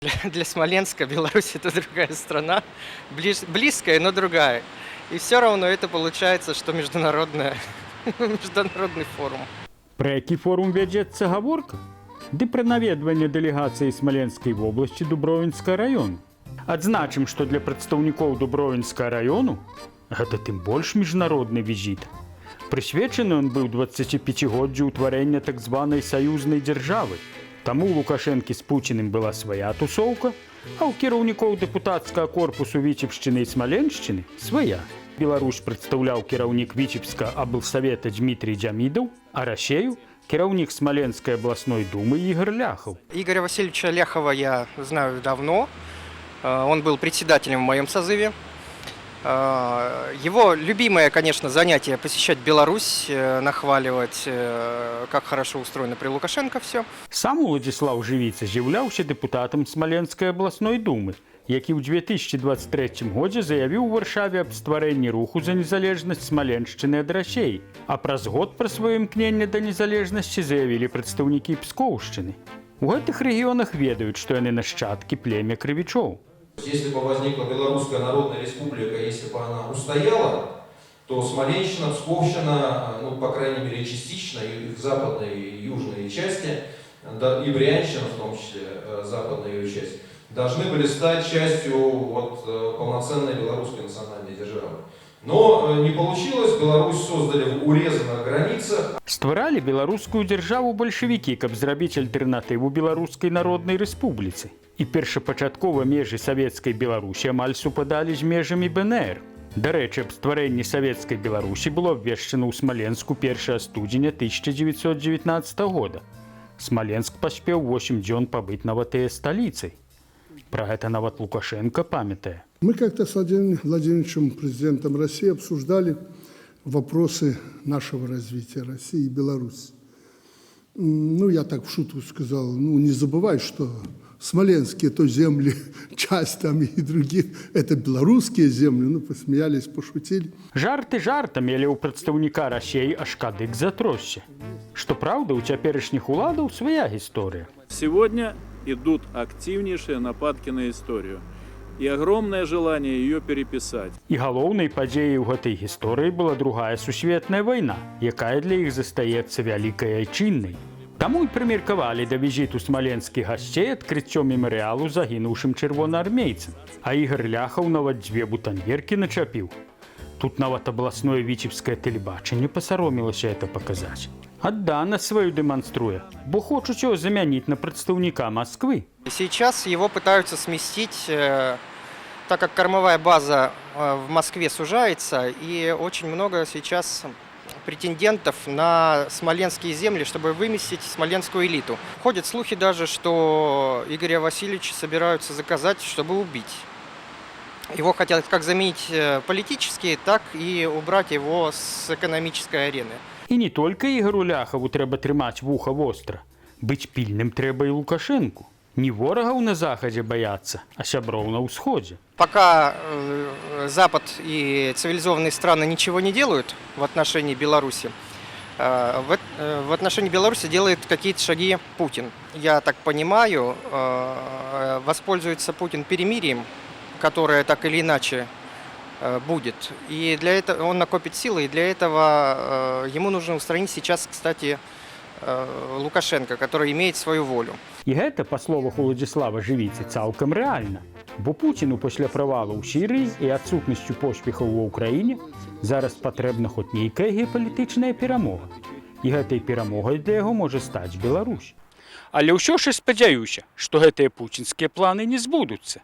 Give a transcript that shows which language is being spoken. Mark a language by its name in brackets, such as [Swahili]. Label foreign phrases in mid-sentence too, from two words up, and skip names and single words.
[Russian] Для Смоленска Беларусь это другая страна, близкая, но другая. И все равно это получается, что международный форум. [Belarusian] Про які форум вядзецца гаворка? Ды пра наведванне дэлегацыі Смаленскай вобласці Дубровінскага раёну. Адзначым, што для прадстаўнікоў Дубровінскага раёну гэта тым больш міжнародны візіт. Прысвечаны ён быў 25годдзю ўтварэння так званай саюзнай дзяржавы. Таму у Лукашэнкі з Пуціным была свая тусоўка, а ў кіраўнікоў дэпутацкага корпусу Віцебшчыны і Смаленшчыны свая. Беларусь прадстаўляў кіраўнік Віцебскага аблсавета Дмітрий Дзямідаў, а Расею кіраўнік Смоленской областной думы Игорь Ляхов. [Russian] Игоря Васильевича Ляхова я знаю давно. Он был председателем в моем созыве. Его любимое, конечно, занятие – посещать Беларусь, нахваливать, как хорошо устроено при Лукашенко все. [Belarusian] Сам Уладзіслаў Жывіца з'яўляўся дэпутатам Смоленской областной думы, які ў 2023 годзе заявіў у Варшаве аб стварэнні руху за незалежнасць Смаленшчыны ад Расеі. А праз год пра сваё імкненне да незалежнасці заявілі прадстаўнікі Пскоўшчыны. У гэтых рэгіёнах ведаюць, што яны нашчадкі племя крывічоў. [Russian] Если бы возникла Белорусская Народная Республика, если бы она устояла, то Смоленщина, Псковщина, ну, по крайней мере, частично, их западной и южной части, да, и Брянщина, в том числе, западная ее часть, должны были стать частью вот, полноценной белорусской национальной державы. Но не получилось, Беларусь создали в урезанных границах. [Belarusian] Стваралі беларускую дзяржаву бальшавікі, каб зрабіць альтэрнатыву Беларускай Народнай Рэспубліцы. І першапачаткова межы савецкай Беларусі амаль супадалі з межамі БНР. Дарэчы, аб стварэнні савецкай Беларусі было абвешчана ў Смаленску 1 студзеня 1919 года. Смаленск паспеў 8 дзён пабыць нават і сталіцай. [Russian] Про это [Belarusian] нават Лукашенко памятае. [Russian] Мы как-то с Владимиром Владимировичем, президентом России, обсуждали вопросы нашего развития России и Беларуси. Ну, я так в шутку сказал, ну, не забывай, что смоленские то земли, часть там и других, это белорусские земли. Ну, посмеялись, пошутили. [Belarusian] Жарты жартамі, але ў прадстаўніка Расеі аж кадык затросся. Што праўда, у цяперашніх уладаў свая гісторыя. [Russian] Сегодня идут активнейшие нападки на историю и огромное желание ее переписать. [Belarusian] І галоўнай падзеяй у гэтай гісторыі была другая сусветная вайна, якая для іх застаецца вялікай айчыннай. Таму і прымеркавалі да візіту смаленскіх гасцей адкрыццё мемарыялу загінуўшым чырвонаармейцам. А Ігор Ляхаў нават 2 бутаньеркі начапіў. Тут нават абласное віцебскае тэлебачанне пасаромілася это паказаць. Аддана сваю дэманструе, бо хочуць [Russian] его заменить на представника [Belarusian] Москвы. [Russian] Сейчас его пытаются сместить, так как кормовая база в Москве сужается, и очень много сейчас претендентов на смоленские земли, чтобы выместить смоленскую элиту. Ходят слухи даже, что Игоря Васильевича собираются заказать, чтобы убить. Его хотят как заменить политически, так и убрать его с экономической арены. [Belarusian] І не толькі Ігору Ляхаву трэба трымаць вуха востра. Быць пільным трэба і Лукашэнку. Не ворагаў на захадзе баяцца, а сяброў на ўсходзе. [Russian] Пока Запад и цивилизованные страны ничего не делают в отношении Беларуси, в отношении Беларуси делает какие-то шаги Путин. Я так понимаю, воспользуется Путин перемирием, которое так или иначе будет. И для этого он накопит силы, и для этого ему нужно устранить сейчас, кстати, Лукашенко, который имеет свою волю. [Belarusian] І гэта, па словах Уладзіслава Жывіцы, цалкам рэальна. Бо Пуціну пасля правалу ў Сірыі і адсутнасцю поспехаў ва ўкраіне зараз патрэбна хоць нейкая геапалітычная перамога. І гэтай перамогай для яго можа стаць Беларусь. Але ўсё ж спадзяюся, што гэтыя пуцінскія планы не збудуцца.